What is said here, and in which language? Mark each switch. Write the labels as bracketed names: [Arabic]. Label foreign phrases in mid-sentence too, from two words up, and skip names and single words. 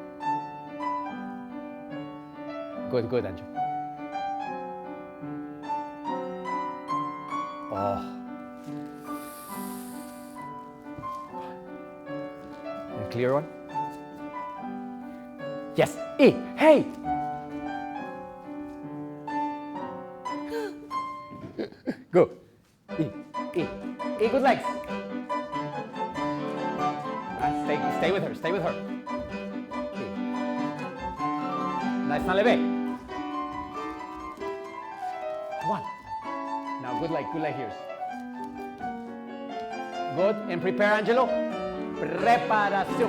[English] Good, good, Andrew. Oh. Clear one? Yes. E. Hey! Go. E. E. E. Good legs. Stay with her. Stay with her. E. Nice enlevé. One. Now good leg here. Good. And prepare, Angelo. Preparación.